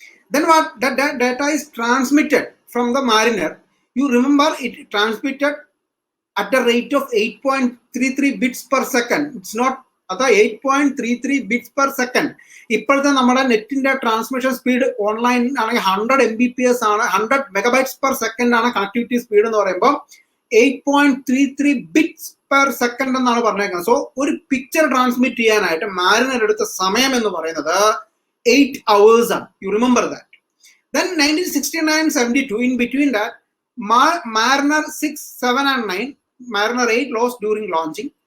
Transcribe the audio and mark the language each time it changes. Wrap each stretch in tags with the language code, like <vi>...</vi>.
<en>Then what? That data is transmitted from the Mariner. You remember it transmitted at the rate of 8.33 bits per second. It's not at 8.33 bits per second.</en> <ml>ഇപ്പോഴത്തെ നമ്മുടെ നെറ്റിന്റെ transmission speed online ആണെങ്കിൽ 100 Mbps ആണ്, 100 megabytes per second ആണ് connectivity speed എന്ന് പറയുമ്പോൾ 8.33 bits per second എന്നാണ് പറഞ്ഞേക്കുന്നത്. സോ ഒരു പിക്ചർ ട്രാൻസ്മിറ്റ് ചെയ്യാനായിട്ട് മാരിനർ എടുത്ത സമയം എന്ന് പറയുന്നത് 8 hours ആണ്.</ml> <en>You remember that. Then 1969-72, in between that, Mariner 6, 7 and 9, Mariner 8 lost during launching.</en>